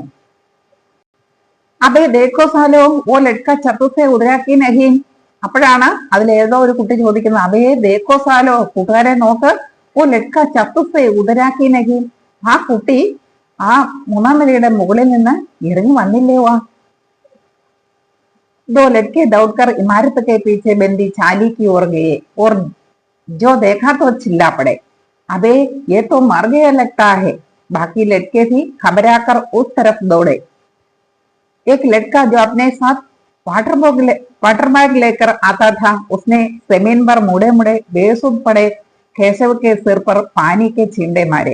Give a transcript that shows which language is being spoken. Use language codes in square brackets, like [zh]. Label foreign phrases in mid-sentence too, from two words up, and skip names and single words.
[hi] अबे देखो सालो वो लड़का छत से उतरा कि नहीं [ml] അപ്പോഴാണ് അതിലേതോ ഒരു കുട്ടി ചോദിക്കുന്നത്, [hi] अबे देखो सालो [ml] കൂട്ടുകാരെ നോക്ക്, [hi] वो लड़का छत से उतरा कि नहीं [ml] ആ കുട്ടി ആ മൂന്നാം നിലയുടെ മുകളിൽ നിന്ന് ഇറങ്ങി വന്നില്ലേവാ. [hi] दो लड़के दौड़कर इमारत के पीछे बंदी चाली की ओर गए और जो देखा तो चिल्ला पड़े, अबे ये तो मर गया लगता है. बाकी लड़के भी घबराकर उस तरफ दौड़े. एक लड़का जो अपने साथ वाटर बैग लेकर आता था, उसने जमीन पर मुड़े मुड़े बेसुध पड़े केशव के सिर पर पानी के छींटे मारे.